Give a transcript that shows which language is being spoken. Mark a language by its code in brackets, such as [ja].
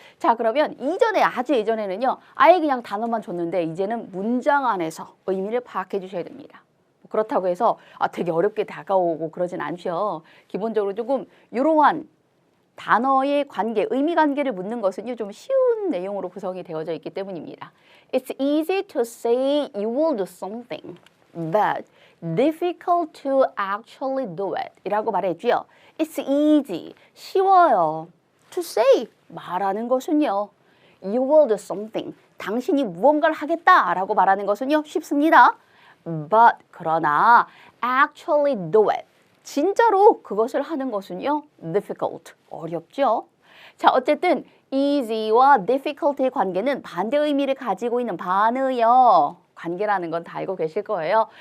[ko] 자, 그러면 이전에 아주 예전에는요. 아예 그냥 단어만 줬는데 이제는 문장 안에서 의미를 파악해 주셔야 됩니다. 그렇다고 해서 되게 어렵게 다가오고 그러진 않죠. 기본적으로 조금 이러한 단어의 관계, 의미 관계를 묻는 것은요. 좀 쉬운 내용으로 구성이 되어져 있기 때문입니다. [en] It's easy to say you will do something, but difficult to actually do it [ko] 이라고 말했죠. [en] It's easy, [ko] 쉬워요. [en] To say, [ko] 말하는 것은요. [en] You will do something, [ko] 당신이 무언가를 하겠다라고 말하는 것은요. 쉽습니다. But, 그러나 [en] actually do it, [ko] 진짜로 그것을 하는 것은요. difficult, 어렵죠. 자, 어쨌든 easy와 difficult의 관계는 반대 의미를 가지고 있는 반의어 관계라는 건 다 알고 계실 거예요.